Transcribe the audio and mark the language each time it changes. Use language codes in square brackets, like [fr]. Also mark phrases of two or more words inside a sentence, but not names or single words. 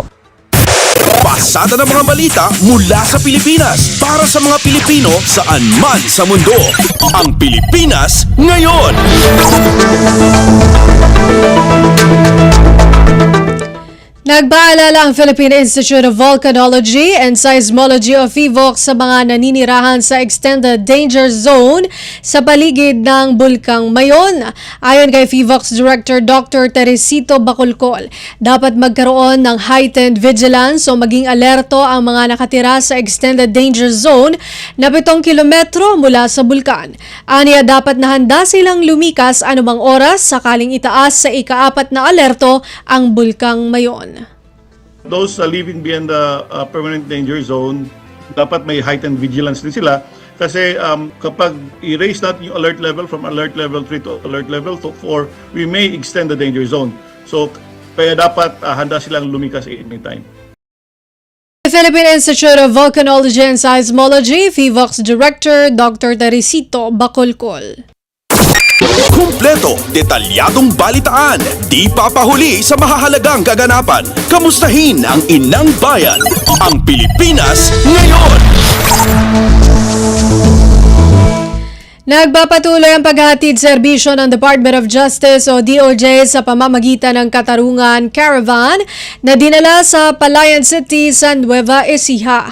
[tl] Pasada ng mga balita mula sa Pilipinas para sa mga Pilipino saan man sa mundo. Ang Pilipinas ngayon. Nagpaalala ang Philippine Institute of Volcanology and Seismology o PHIVOLC sa mga naninirahan sa Extended Danger Zone sa paligid ng Bulkang Mayon. Ayon kay PHIVOLC's Director Dr. Teresito Bacolcol, dapat magkaroon ng [en] heightened vigilance [tl] o maging alerto ang mga nakatira sa Extended Danger Zone na 7 kilometro mula sa bulkan. Aniya, dapat na handa silang lumikas anumang oras sakaling itaas sa ika-4 na alerto ang Bulkang Mayon. [en] Those living beyond the permanent danger zone, [tl] dapat may [en] heightened vigilance [tl] din sila kasi kapag i-raise natin yung [en] alert level from alert level 3 to alert level 4, we may extend the danger zone. [tl] So, kaya dapat handa silang lumikas anytime. Philippine Institute of Volcanology and Seismology, PHIVOLCS Director Dr. Teresito Bacolcol. Kumpleto, detalyadong balitaan, di papahuli sa mahahalagang kaganapan. Kamustahin ang inang bayan, ang Pilipinas ngayon. Nagpapatuloy ang paghahatid serbisyo ng Department of Justice o DOJ sa pamamagitan ng Katarungan Caravan na dinala sa Palayan City, San Nueva Ecija.